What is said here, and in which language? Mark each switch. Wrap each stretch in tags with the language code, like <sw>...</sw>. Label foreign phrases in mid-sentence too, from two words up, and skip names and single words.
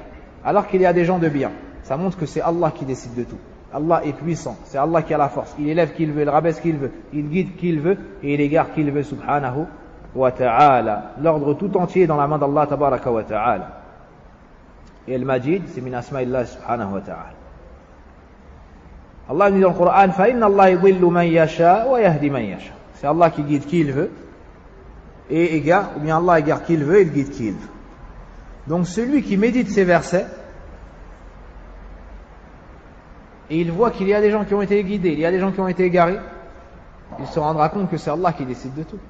<fr>Alors qu'il y a des gens de bien. Ça montre que c'est Allah qui décide de tout. Allah est puissant, c'est Allah qui a la force. Il élève qui il veut, il rabaisse qui il veut, il guide qui il veut et il égare qui il veut,</fr> <ar>سبحانه وتعالى.</ar> <fr>L'ordre tout entier est dans la main d'Allah</fr> <ar>تبارك وتعالى. Et Al-Majid, c'est من أسماء الله سبحانه وتعالى.</ar> <fr>Allah dit dans le Coran,</fr> <ar>فَإِنَّ اللَّهَ يُضِلُّ مَنْ يَشَاءُ وَيَهْدِي مَنْ يَشَاءُ.</ar> <fr>C'est Allah qui guide qui il veut et égare, ou bien Allah égare qui il veut et il guide qui il veut. Donc celui qui médite ces versets, et il voit qu'il y a des gens qui ont été guidés, il y a des gens qui ont été égarés, il se rendra compte que c'est Allah qui décide de tout.</fr>